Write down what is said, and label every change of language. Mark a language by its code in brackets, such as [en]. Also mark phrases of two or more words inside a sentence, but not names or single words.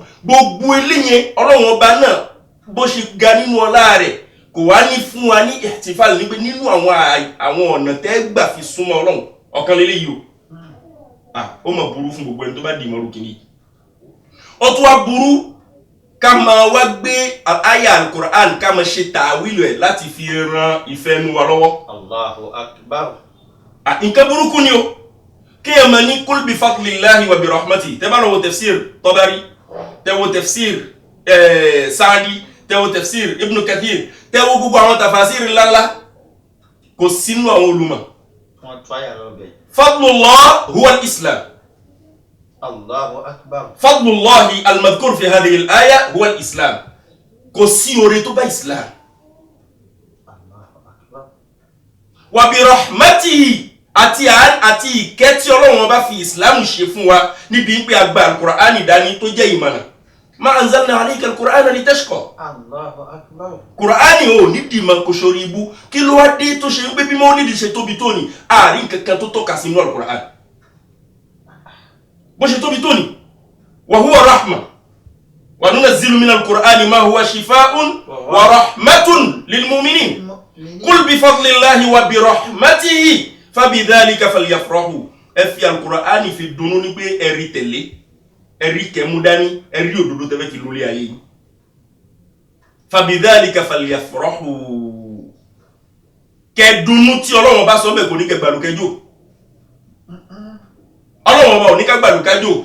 [yo] Gbogbo eléyẹn Ọlọ́run ọba náà bó ṣe ga nínú ọlá rẹ̀ kò wá ní fún wa ní ihtifal ní pé nínú àwọn ọ̀nà tẹ́ gbà fi súnmọ́ Ọlọ́run ọ̀kan lélẹ́yìí o. Ó mọ̀ burú fún gbogbo ẹni tó bá dì mọ́rú kìíní. Ó tún wá burú ká máa wá gbé àyà al-Qur'an ká máa ṣe tàwílù ẹ̀ láti fi ran ìfẹ́ nu wa lọ́wọ́. [ar] الله أكبر. [yo] Nǹkan burúkú ni o. Kí ẹ máa ní [ar] قل بفضل الله وبرحمته. [yo] Tẹ́ bá lọ wo tafsir Tabari, tẹ́ wo tafsir Sa'di, tẹ́ wo tafsir Ibn Kathir, tẹ́ wo gbogbo àwọn tafasir ńláńlá kò sínú àwọn olùmọ̀. Wọ́n tó àyà lọ bẹ̀. [ar] فضل الله هو الإسلام. الله أكبر. فضل الله المذكور في هذه الآية هو الإسلام. [yo] Kò sí oore tó bá Islam. [ar] الله أكبر. وبرحمته [yo] àti ìkẹ́ tí Ọlọ́run ọba fi Islam ṣe fún wa níbi pé agba al-Qur'ani dání tó jẹ́ ìmọ̀nà. [ar] ما أنزلنا عليك القرآن لتشقى. الله أكبر. [yo] Qur'ani ò ní dìmọ̀ kò ṣorí ibú. Kí ló wá dé tó ṣe ń pé bí Mọ́lídì ṣe tóbi tó ní àárín kankan tó tọ́ka sínú al-Qur'an. Bó ṣe tóbi tó ní [ar] وهو رحمة وننزل من القرآن ما هو شفاء ورحمة للمؤمنين. قل بفضل الله وبرحمته فبذلك فليفرحوا. [yo] Ẹ fi al-Qur'ani fi dùnnú ní pé ẹ̀rí tẹ̀lé, ẹ̀rí kẹmú dání, ẹ̀rí òdodo tẹ́fẹ́ kí lórí ayé yìí. [ar] فبذلك فليفرحوا. [yo] Kẹ́dùnnú tí Ọlọ́run bá sọ bẹ́ẹ̀ kò ní kẹgbàlùkẹjò. Ọlọ́run ọba ò ní ká gbàlùkájò.